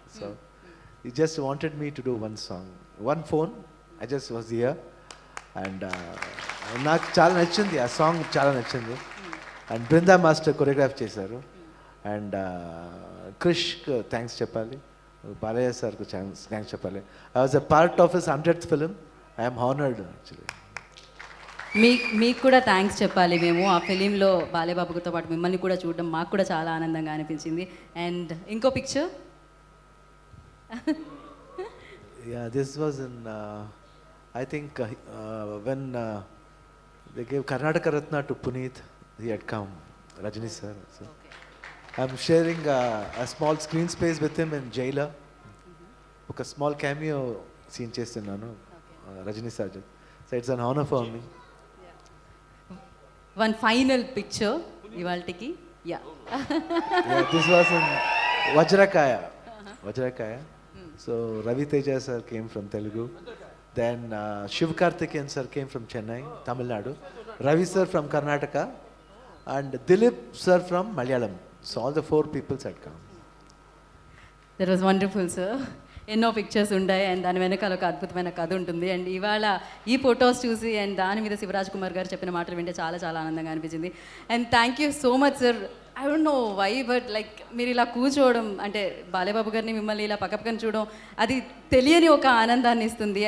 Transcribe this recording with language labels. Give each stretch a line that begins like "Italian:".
English: So he just wanted me to do one song. One phone. I just was here.
Telugu: And నాకు చాలా నచ్చింది ఆ song, చాలా నచ్చింది. అండ్ బృందా మాస్టర్ కొరియోగ్రాఫ్ చేశారు. అండ్ క్రిష్కి థ్యాంక్స్ చెప్పాలి, బాలయ్య సార్కు థ్యాంక్స్ చెప్పాలి.
English: I was a part of his 100th film. I'm honoured actually.
Telugu: మీకు కూడా థ్యాంక్స్ చెప్పాలి మేము. ఆ ఫిలింలో బాలయ్యబాబుతో పాటు మిమ్మల్ని కూడా చూడడం మాకు కూడా చాలా ఆనందంగా అనిపించింది. అండ్ ఇంకో picture.
English: Yeah, this was in I think when they gave Karnataka Ratna to Puneeth, he had come, Rajini sir. So I'm sharing a small screen space with him in Jailer.
Telugu: ఒక small cameo scene చేస్తున్నాను Rajani sir.
English: So it's an honor for me. One final picture ఇవాల్టికి. Yeah. This was in Vajrakaya. So Ravi Teja sir came from Telugu. Then Shiv Karthikeyan sir came from Chennai, Tamil Nadu. Ravi sir from Karnataka. And Dilip sir from Malayalam. So all the 4 people had come. That was wonderful sir.
Telugu: ఎన్నో pictures ఉంటాయి and దాని వెనకాల ఒక అద్భుతమైన కథ ఉంటుంది. And ఇవాళ ఈ ఫొటోస్ చూసి అండ్ దాని మీద శివరాజ్ కుమార్ గారు చెప్పిన మాటలు వింటే చాలా చాలా ఆనందంగా అనిపించింది.
English: And thank you so much sir. I don't know why, but like
Telugu: మీరు ఇలా కూర్చోవడం అంటే బాలయ్యబాబు గారిని మిమ్మల్ని ఇలా పక్కపక్కన చూడడం అది తెలియని ఒక ఆనందాన్ని ఇస్తుంది.